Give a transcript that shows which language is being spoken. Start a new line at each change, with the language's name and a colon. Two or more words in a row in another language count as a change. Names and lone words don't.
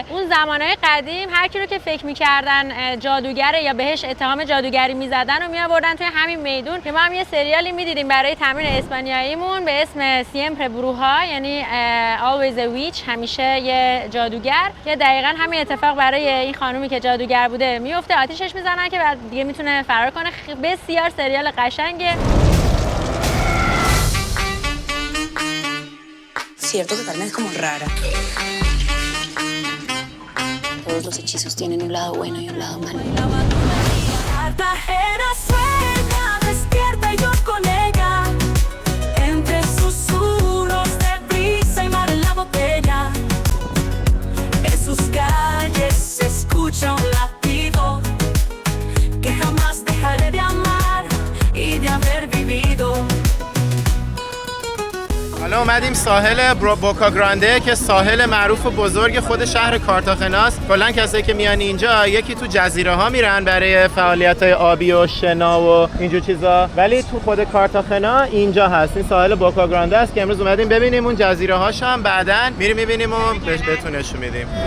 Persian: اون زمانهای قدیم هر کی رو که فکر می‌کردن جادوگره یا بهش اتهام جادوگری می‌زدن و می‌آوردن توی همین میدون که ما هم یه سریالی می‌دیدیم برای تمرین اسپانیاییمون به اسم
Spanish: siempre brujas,
Persian: یعنی
English: always a witch،
Persian: همیشه یه جادوگر، که دقیقاً همین اتفاق برای این خانومی که جادوگر بوده میفته. آتیشش می‌زنن که بعد دیگه میتونه فرار کنه. بسیار سریال قشنگه.
Spanish: Cierto que Carmen es como rara. Todos los hechizos tienen un lado bueno y un lado malo. Cartagena sueña, despierta y yo con ella. Entre susurros de brisa y mar en la botella. En sus calles se escucha un latido que jamás dejaré de amar y de haber vivido.
Persian: حالا اومدیم ساحل بوکا گرانده که ساحل معروف و بزرگ خود شهر کارتاخناست. کلا کسایی که میان اینجا یکی تو جزیره ها میرن برای فعالیت‌های آبی و شنا و اینجور چیزا، ولی تو خود کارتاخنا اینجا هست. این ساحل بوکا گرانده است که امروز اومدیم ببینیم. اون جزیره هاش هم بعداً میریم میبینیم و بهتون نشون میدیم.